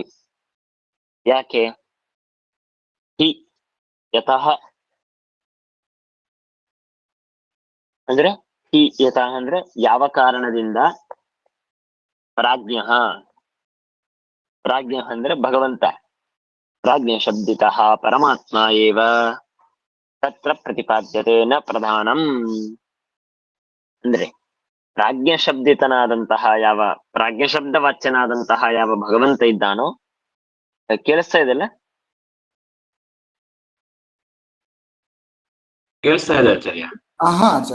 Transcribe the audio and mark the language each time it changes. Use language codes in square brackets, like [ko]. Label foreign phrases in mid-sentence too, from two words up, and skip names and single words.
[sa] ಯಾಕೆ? ಹಿ ಯತಃ ಅಂದ್ರೆ ಹಿ ಯತಃ [kn] ಅಂದ್ರೆ ಯಾವ ಕಾರಣದಿಂದ, [sa] ಪ್ರಾಜ್ಞ ಪ್ರಾಜ್ಞ [kn] ಅಂದ್ರೆ ಭಗವಂತ, [sa] ಪ್ರಾಜ್ಞ ಶಬ್ದಿತಃ ಪರಮಾತ್ಮ ಏವ ತತ್ರ ಪ್ರತಿಪಾದ್ಯತೆ ನ ಪ್ರಧಾನಂ. [kn] ಅಂದ್ರೆ ಪ್ರಾಜ್ಞ ಶಬ್ದಿತನಾದಂತಹ ಯಾವ ಪ್ರಾಜ್ಞ ಶಬ್ದ ವಾಚ್ಯನಾದಂತಹ ಯಾವ ಭಗವಂತ ಇದ್ದಾನೋ, ಕೇಳಿಸ್ತಾ ಇದೆಲ್ಲ? ಕೇಳಿಸ್ತಾ ಇದೆ ಆಚಾರ್ಯ. ಹಾ ಆಚಾರ್ಯ.